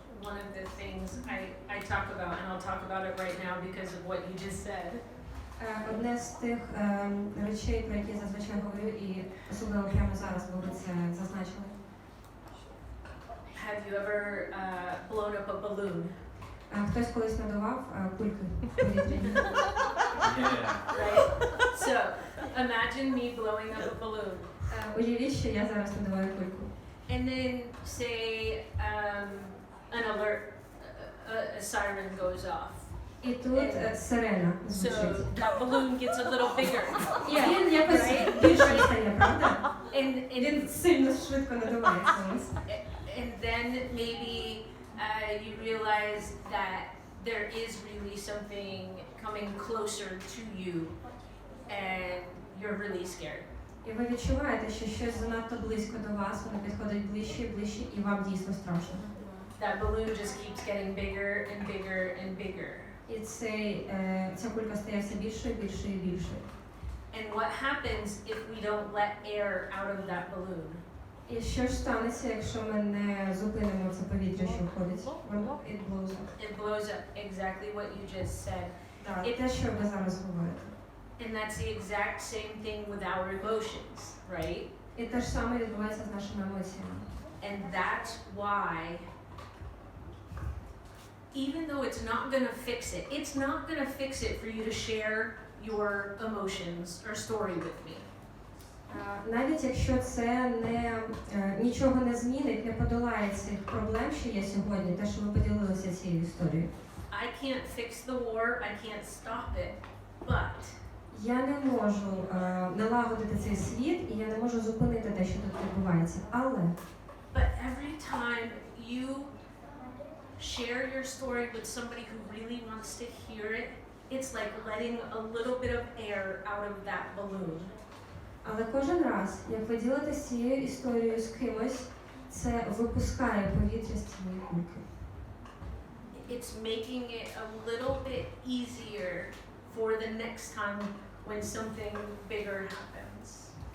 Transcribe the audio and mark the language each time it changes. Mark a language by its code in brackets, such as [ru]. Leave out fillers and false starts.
[en] One of the things I talk about, and I'll talk about it right now because of what you just said. [uk] Одне з тих речей, про які я зазвичай говорю, і особливо прямо зараз, бо ви це зазначили. [en] Have you ever blown up a balloon? [uk] Хтось колись надував кульки в повітрі. [en] Right? So, imagine me blowing up a balloon. [uk] Уявіть, що я зараз надуваю кульку. [en] And then say an alert, a siren goes off. [uk] І тут сирена [en] So [uk] звучить. [en] that balloon gets a little bigger. [uk] І він якось більше стає, правда? [en] And [uk] Він сильно швидко надувається у нас. [en] and then maybe you realize that there is really something coming closer to you and you're really scared. [uk] І ви відчуваєте, що щось занадто близько до вас, воно підходить ближче і ближче, і вам дійсно страшно. [en] That balloon just keeps getting bigger and bigger and bigger. [uk] І ця кулька стає все більшою, більшою і більшою. [en] And what happens if we don't let air out of that balloon? [uk] І що ж станеться, якщо ми не зупинимо це повітря, що входить? [en] It blows up. It blows up, exactly what you just said. [uk] Так, і те, що ви зараз говорите. [en] And that's the exact same thing with our emotions, right? [uk] І те ж саме відбувається з нашими емоціями. [en] And that's why, even though it's not gonna fix it, it's not gonna fix it for you to share your emotions or story with me. [uk] Навіть якщо це нічого не змінить, не подолає цих проблем, що є сьогодні, те, що ви поділилися цією історією. [en] I can't fix the war, I can't stop it, but [uk] Я не можу налагодити цей світ, і я не можу зупинити те, що тут відбувається. Але [en] every time you share your story with somebody who really wants to hear it, it's like letting a little bit of air out of that balloon. [uk] Але кожен раз, як ви ділитесь цією історією з кимось, це випускає повітря з цієї кульки. [en] It's making it a little bit easier for the next time when something bigger happens.